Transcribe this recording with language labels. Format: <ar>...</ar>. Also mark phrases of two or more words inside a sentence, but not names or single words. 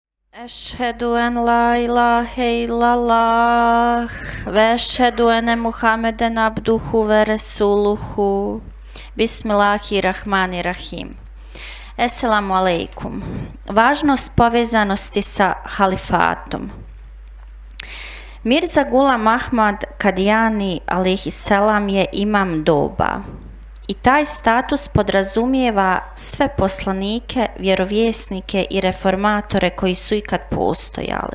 <ar>أشهد أن لا إله إلا الله وأشهد أن محمدا عبده ورسوله. بسم الله الرحمن الرحيم. السلام عليكم.</ar> <bs>Važnost povezanosti sa halifatom. Mirza Ghulam Ahmad Qadiani alejhiselam je imam doba. I taj status podrazumijeva sve poslanike, vjerovjesnike i reformatore koji su ikad postojali.</bs>